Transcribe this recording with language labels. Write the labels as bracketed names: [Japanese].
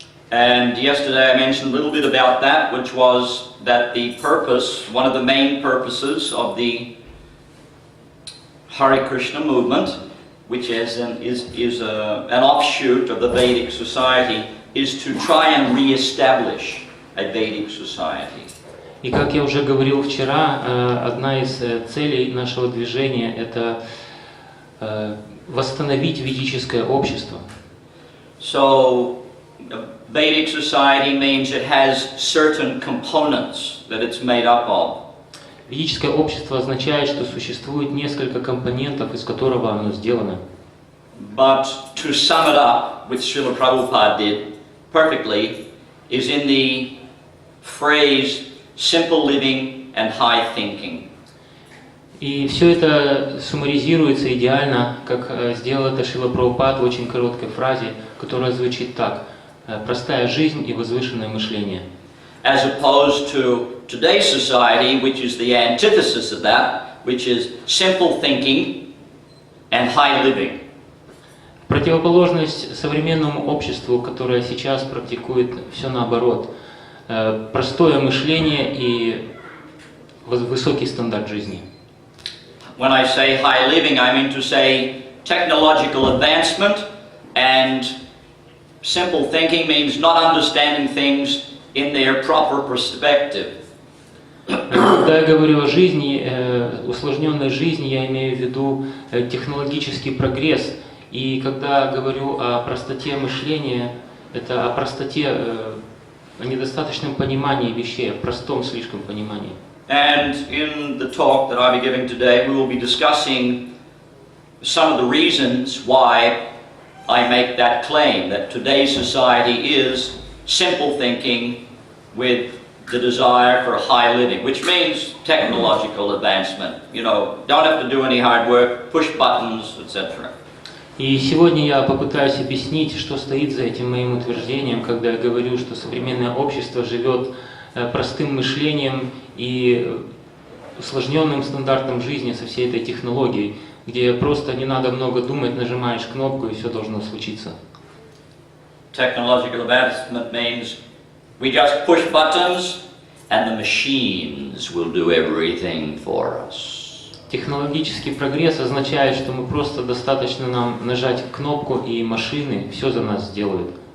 [English] And yesterday I mentioned a little bit about that, which was that the purpose, one of the main purposes of the Hare Krishna movement, which is an offshoot of the Vedic society, is to try and re-establish a Vedic society. [Russian] И как я уже говорил вчера, одна из целей нашего движения – это восстановить ведическое общество. [English] So, a Vedic society means it has certain components that it's made up of. [Russian] Ведическое общество означает, что существует несколько компонентов, из которого оно сделано. [English] But to sum it up, which Srila Prabhupada did perfectly, is in the phrase simple living and high thinking. [Russian] И все это суммаризируется идеально, как сделал это Шрила Прабхупад в очень короткой фразе, которая звучит так: простая жизнь и возвышенное мышление. [English] As opposed to today's society, which is the antithesis of that, which is simple thinking and high living. [Russian] Противоположность современному обществу, которое сейчас практикует все наоборот. Простое мышление и высокий стандарт жизни. [English] When I say high living, I mean to say technological advancement, and simple thinking means not understanding things in their proper perspective. [Russian] Когда я говорю о жизни, усложненной жизни, я имею в виду технологический прогресс. И когда говорю о простоте мышления, это о простоте, о недостаточном понимании вещей, о простом слишком понимании. [English] And in the talk that I'll be giving today, we will be discussing some of the reasons why I make that claim, that today's society is simple thinking with the desire for high living, which means technological advancement. You know, don't have to do any hard work, push buttons, etc. [Russian] И сегодня я попытаюсь объяснить, что стоит за этим моим утверждением, когда я говорю, что современное общество живет простым мышлением и усложненным стандартом жизни со всей этой технологией, где просто не надо много думать, нажимаешь кнопку и все должно случиться. [English] Technological advancement means we just push buttons and the machines will do everything for us. [Russian] Технологический прогресс означает, что мы просто достаточно нам нажать кнопку, и машины все за нас сделают.